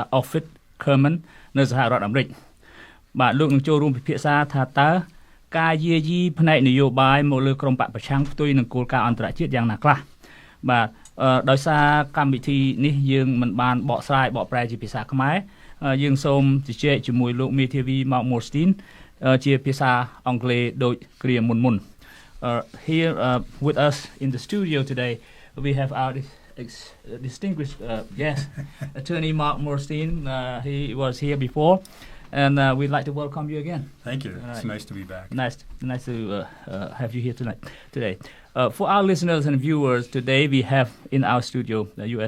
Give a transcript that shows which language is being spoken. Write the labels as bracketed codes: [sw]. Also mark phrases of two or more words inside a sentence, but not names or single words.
[km] Office Kerman នៅសហរដ្ឋអាមេរិកបាទលោកនឹងចូលរួមពិភាក្សាថាតើការយាយីផ្នែកនយោបាយមកលើ ក្រមបកប្រឆាំងផ្ទុយនឹងគោលការណ៍អន្តរជាតិយ៉ាងណាខ្លះបាទដោយសារកម្មវិធីនេះយើងមិនបានបកប្រែជាភាសាខ្មែរយើងសូមជជែកជាមួយលោកមេធាវី Mark Morstein ជាភាសាអង់គ្លេសដូចគ្រាមុន [en] Here with us in the studio today we have our distinguished guest attorney Mark Morstein he was here before and we'd like to welcome you again. Thank you. It's nice to be back. Nice to have you here today. For our listeners and viewers, today we have in our studio the U.S.